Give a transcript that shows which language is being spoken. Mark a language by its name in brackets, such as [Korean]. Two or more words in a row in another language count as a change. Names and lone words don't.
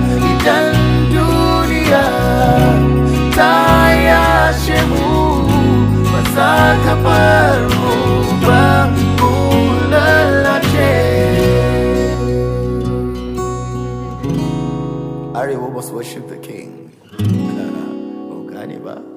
[Hausa] Idan duniya ta yashe mu, ba za ka bar mu ba, mu lalace. [English] Arewa must worship the King. [Hausa] Ko gane ba?